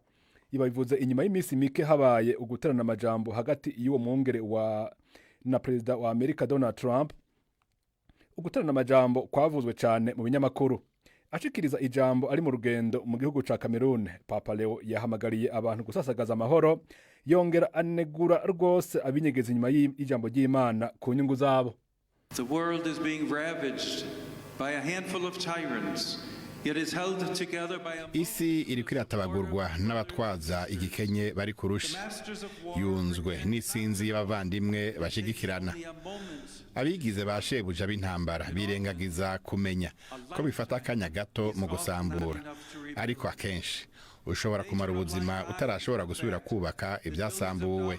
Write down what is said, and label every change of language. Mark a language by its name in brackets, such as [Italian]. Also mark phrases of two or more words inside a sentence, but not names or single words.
[Rundi] Iba bivuze inyuma y'imisi mike habaye uguterana amajambo hagati y'uwo mwungere na perezida wa Amerika Donald Trump. Uguterana amajambo kwavuzwe cyane mu binyamakuru. Ashikiriza ijambo ari mu rugendo mu gihugu ca Cameroon, Papa Leo yahamagariye abantu gusasagaza amahoro, yongera anegura rwose abinyegeza inyuma y'ijambo ry'Imana ku nyungu zabo. [English] The world is being ravaged by a handful of tyrants. [Rundi] Isi iriko iratabagurwa n'abatwaza igikenye bari kurushi, yunzwe n'isinzi y'abavandimwe bashigikirana. Abigize bashebuja b'intambara birengagiza kumenya ko bifata akanya gato mu gusambura, ariko akenshi ushobora kumara ubuzima utarashobora gusubira kubaka ibyasambuwe.